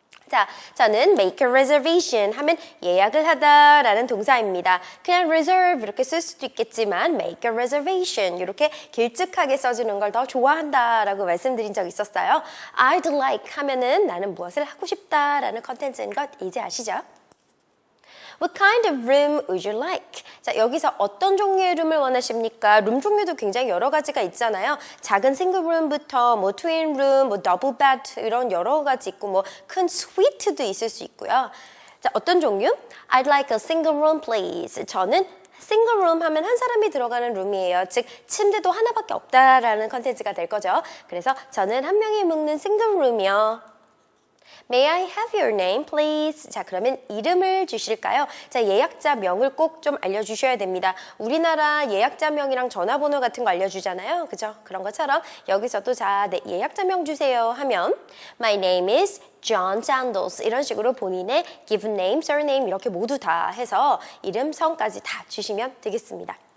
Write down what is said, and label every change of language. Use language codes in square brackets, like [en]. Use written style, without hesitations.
[ko] 자, 저는 [en] make a reservation [ko] 하면 예약을 하다라는 동사입니다. 그냥 reserve 이렇게 쓸 수도 있겠지만 [en] make a reservation [ko] 이렇게 길쭉하게 써주는 걸 더 좋아한다라고 말씀드린 적 있었어요. I'd like 하면은 나는 무엇을 하고 싶다라는 컨텐츠인 것 이제 아시죠? [en] What kind of room would you like? [ko] 자, 여기서 어떤 종류의 룸을 원하십니까? 룸 종류도 굉장히 여러 가지가 있잖아요. 작은 싱글룸부터 뭐 트윈룸, 뭐 더블 베드 이런 여러 가지 있고 뭐 큰 스위트도 있을 수 있고요. 자, 어떤 종류? [en] I'd like a single room, please. [ko] 저는 싱글룸 하면 한 사람이 들어가는 룸이에요. 즉 침대도 하나밖에 없다라는 컨텐츠가 될 거죠. 그래서 저는 한 명이 묵는 싱글룸이요. [en] May I have your name, please? [ko] 자, 그러면 이름을 주실까요? 자, 예약자명을 꼭 좀 알려주셔야 됩니다. 우리나라 예약자명이랑 전화번호 같은 거 알려주잖아요. 그죠? 그런 것처럼 여기서도 자, 네, 예약자명 주세요 하면 [en] My name is John Sandals [ko] 이런 식으로 본인의 given name, surname 이렇게 모두 다 해서 이름, 성까지 다 주시면 되겠습니다.